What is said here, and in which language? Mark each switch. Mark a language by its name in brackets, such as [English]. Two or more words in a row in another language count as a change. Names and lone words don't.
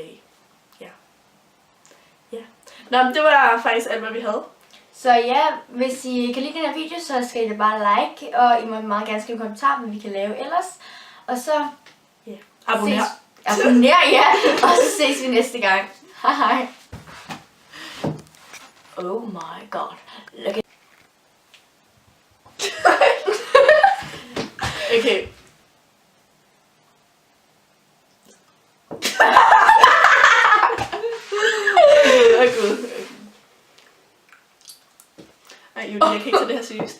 [Danish] Ja. Ja. Nå, men det var faktisk alt, hvad vi havde. Så ja, hvis I kan lide den her video, så skal I da bare like, og I må meget gerne skrive en kommentar, hvad vi kan lave ellers. Og så Abonner. Abonner, ja. Og så ses vi næste gang. Hej hej. [English] Oh my god. Look at [Danish] Okay. Gud. Ej, Julie, jeg kan ikke tage det her seriøst.